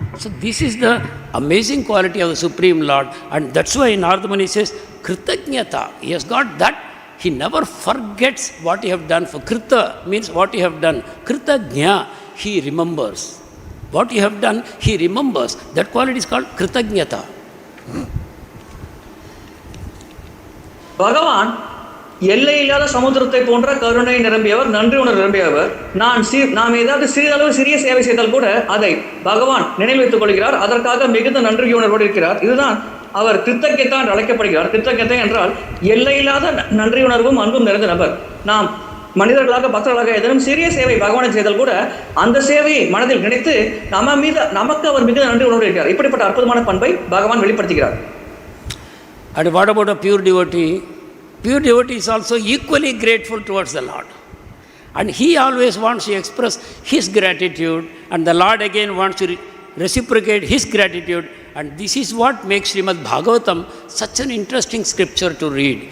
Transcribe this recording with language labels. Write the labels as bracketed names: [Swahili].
[English] So this is the amazing quality of the Supreme Lord, and that's why Narada Muni says, Kritagnyata. He has got that he never forgets what you have done. For krita means what you have done. Kritagnya, he remembers. What you have done, he remembers. That quality is called kritagnyata. [Tamil] பகவான் எல்லை இல்லாத சமுத்திரத்தை போன்ற கருணை நிரம்பியவர், நன்றி உணர்வு நிரம்பியவர். நாம் ஏதாவது சிறிதளவு சிறிய சேவை செய்தால் கூட அதை பகவான் நினைவு வைத்துக் கொள்கிறார். அதற்காக மிகுந்த நன்றி உணர்வோடு இருக்கிறார். இதுதான் அவர் கிருத்தஜ்ஞதா என்று அழைக்கப்படுகிறார். கிருத்தஜ்ஞதா என்றால் எல்லையில்லாத நன்றி உணர்வும் அன்பும் நிறைந்த நபர். நாம் மனிதர்களாக பக்தர்களாக ஏதேனும் சிறிய சேவை பகவானை செய்தால் கூட அந்த சேவையை மனதில் நினைத்து நமக்கு அவர் மிகுந்த நன்றி உணர்வு இருக்கிறார். இப்படிப்பட்ட அற்புதமான பண்பை பகவான் வெளிப்படுத்துகிறார். [English] And what about a pure devotee? Pure devotee is also equally grateful towards the Lord. And he always wants to express his gratitude, and the Lord again wants to reciprocate his gratitude. And this is what makes Srimad Bhagavatam such an interesting scripture to read.